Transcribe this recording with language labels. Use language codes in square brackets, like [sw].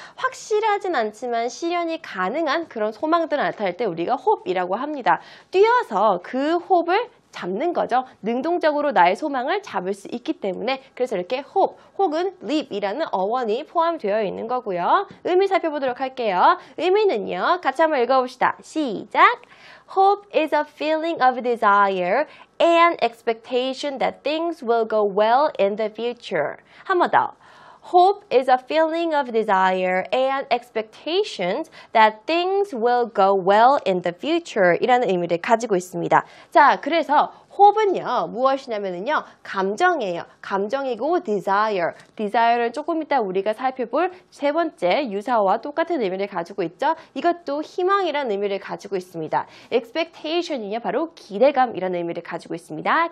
[ko] 확실하진 않지만 실현이 가능한 그런 소망들을 나타낼 때 우리가 hope이라고 합니다. 뛰어서 그 hope을 잡는 거죠. 능동적으로 나의 소망을 잡을 수 있기 때문에 그래서 이렇게 hope 혹은 leap이라는 어원이 포함되어 있는 거고요. 의미 살펴보도록 할게요. 의미는요, 같이 한번 읽어봅시다. 시작! [en] Hope is a feeling of desire and expectation that things will go well in the future. [ko] 한 번 더. [en] Hope is a feeling of desire and expectations that things will go well in the future [ko] 이라는 의미를 가지고 있습니다. 자, 그래서 hope은요, 무엇이냐면요, 감정이에요. 감정이고 desire를 조금 이따 우리가 살펴볼 3번째 유사어와 똑같은 의미를 가지고 있죠. 이것도 희망이라는 의미를 가지고 있습니다. expectation이요, 바로 기대감이라는 의미를 가지고 있습니다.